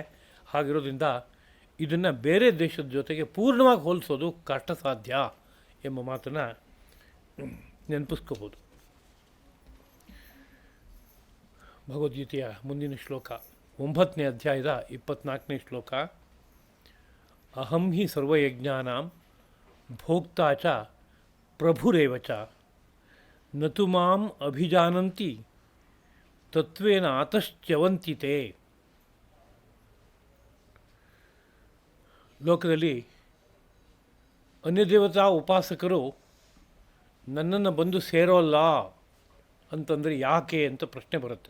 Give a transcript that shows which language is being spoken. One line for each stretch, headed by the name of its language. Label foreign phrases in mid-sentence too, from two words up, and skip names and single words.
Kannada: ಹಾಗಿರೋದ್ರಿಂದ ಇದನ್ನು ಬೇರೆ ದೇಶದ ಜೊತೆಗೆ ಪೂರ್ಣವಾಗಿ ಹೋಲಿಸೋದು ಕಷ್ಟ ಸಾಧ್ಯ ಎಂಬ ಮಾತನ್ನು ನೆನಪಿಸ್ಕೋಬೋದು. ಭಗವದ್ಗೀತೆಯ ಮುಂದಿನ ಶ್ಲೋಕ 9ನೇ ಅಧ್ಯಾಯದ 24ನೇ ಶ್ಲೋಕ.
Sanskrit: ಅಹಂ ಹಿ ಸರ್ವಯಜ್ಞಾನಾಂ ಭೋಕ್ತಾ ಚ ಪ್ರಭುರೇವ ಚ ನತು ಮಾಂ ಅಭಿಜಾನಂತಿ ತತ್ವೇನ ಆತಶ್ಚ್ಯವಂತಿತೆ.
Kannada: ಲೋಕದಲ್ಲಿ ಅನ್ಯದೇವತಾ ಉಪಾಸಕರು ನನ್ನನ್ನು ಬಂದು ಸೇರೋಲ್ಲ ಅಂತಂದರೆ ಯಾಕೆ ಅಂತ ಪ್ರಶ್ನೆ ಬರುತ್ತೆ.